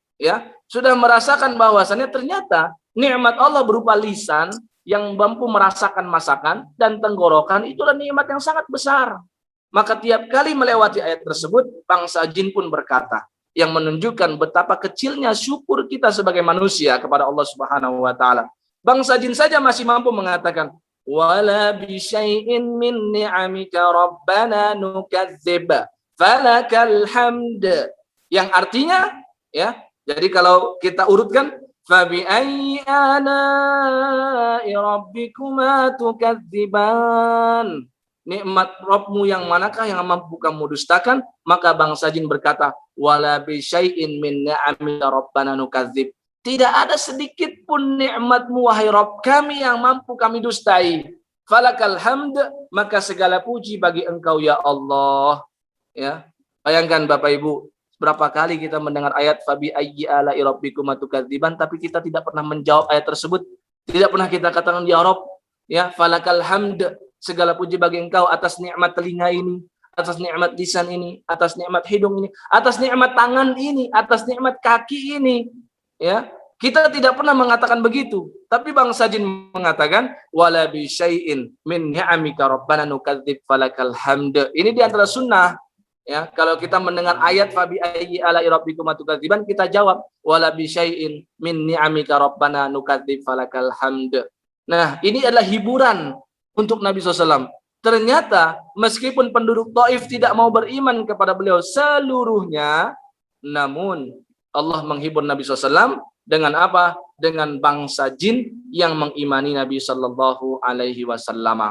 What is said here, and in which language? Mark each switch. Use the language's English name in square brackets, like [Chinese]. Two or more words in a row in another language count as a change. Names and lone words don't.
[Indonesian] Ya, sudah merasakan bahwasannya ternyata nikmat Allah berupa lisan yang mampu merasakan masakan dan tenggorokan, itulah nikmat yang sangat besar. Maka tiap kali melewati ayat tersebut, bangsa jin pun berkata, yang menunjukkan betapa kecilnya syukur kita sebagai manusia kepada Allah [Arabic] Subhanahu wa taala. [Indonesian] Bangsa jin saja masih mampu mengatakan, [Arabic] wala bi syai'in min ni'amika rabbana nukadzib falakal hamd. [Indonesian] Yang artinya, ya, jadi kalau kita urutkan, [Arabic] fabi ayyi ala'i rabbikuma tukadziban. [Indonesian] Nikmat Rabbmu yang manakah yang mampu kamu dustakan? Maka bangsa jin berkata, [Arabic] wala bi syai'in min ni'amika rabbana nukadzib. [Indonesian] Tidak ada sedikit pun nikmatmu wahai Rabb kami yang mampu kami dustai. [Arabic] Falakal hamd, [Indonesian] maka segala puji bagi Engkau ya Allah. Ya. Bayangkan Bapak Ibu, berapa kali kita mendengar ayat [Arabic] fabi ayyi ala'i rabbikuma tukadziban, [Indonesian] tapi kita tidak pernah menjawab ayat tersebut. Tidak pernah kita katakan ya Rabb, ya, [Arabic] falakal hamd, [Indonesian] segala puji bagi Engkau atas nikmat telinga ini, atas nikmat lisan ini, atas nikmat hidung ini, atas nikmat tangan ini, atas nikmat kaki ini. Ya, kita tidak pernah mengatakan begitu. Tapi bangsa jin mengatakan [Arabic] wala bi syai'in min ni'amika rabbana nukadzib falakal hamd. [Indonesian] Ini di antara sunnah. Ya, kalau kita mendengar ayat [Arabic] fabi ayyi ala'i rabbikuma tukadziban, [Indonesian] kita jawab [Arabic] wala bi syai'in min ni'amika rabbana nukadzib falakal hamd. [Indonesian] Nah, ini adalah hiburan untuk Nabi SAW. Ternyata meskipun penduduk Taif tidak mau beriman kepada beliau seluruhnya, namun Allah menghibur Nabi SAW dengan apa? Dengan bangsa jin yang mengimani Nabi [Arabic] Sallallahu Alaihi Wasallam.